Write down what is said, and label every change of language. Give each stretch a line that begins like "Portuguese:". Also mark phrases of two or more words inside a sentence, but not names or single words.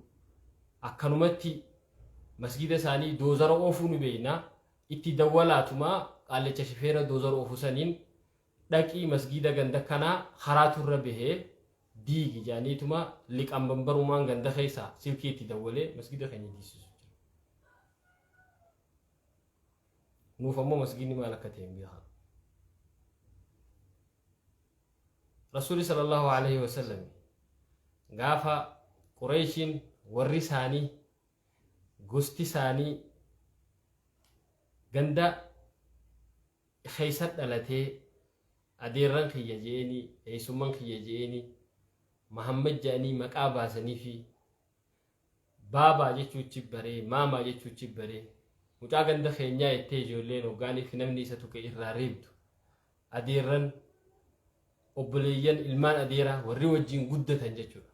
Oromo: Akkanumatti masgiida isaanii doozara oofuu nu beeyna itti dawwalaatuma qaallecha shifeera doozara oofuu saniin dhaqii masgiida ganda kanaa haraatu irra bahee diigi jaaniituma liqaan bambarumaan ganda keessaa silkiitti dawwalee masgiida keenya diisisu jira. Nuuf ammoo masgiidni maal akka ta'e hin beekan. Rasuuli
Arabic: صلى الله عليه وسلم
Oromo: gaafa Qureeshiin warri isaanii gosti isaanii ganda keessa dhalatee adeerran kiyya jeeni eessumman kiyya jeeni Muhammad jedhanii maqaa baasanii fi baabaa jechuuchi baree maamaa jechuuchi baree mucaa ganda keenyaa ittee ijoolleen hoggaaniif namni isa tuqe irraa reebdu adeerran obboleeyyan ilmaan adeeraa warri wajjin guddatan jechuudha.